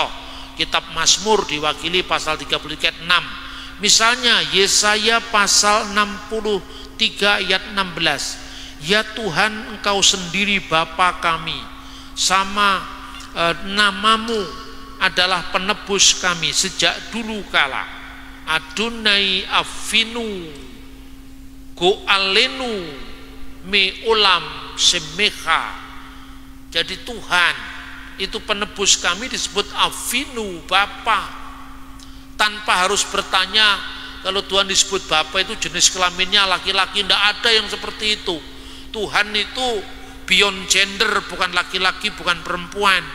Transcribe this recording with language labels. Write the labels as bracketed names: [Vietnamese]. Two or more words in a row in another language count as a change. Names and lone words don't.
[Indonesian] Kitab Mazmur diwakili pasal 33 ayat 6. Misalnya Yesaya pasal 63 ayat 16. Ya Tuhan, Engkau sendiri Bapa kami, sama namamu adalah penebus kami sejak dulu kala. [Hebrew] אדוני אבינו גואלנו מעולם שמך. [Indonesian] Jadi Tuhan itu penebus kami disebut Avinu, Bapa. Tanpa harus bertanya kalau Tuhan disebut Bapa itu jenis kelaminnya laki-laki, tidak ada yang seperti itu. Tuhan itu [English] beyond gender, [Indonesian] bukan laki-laki, bukan perempuan.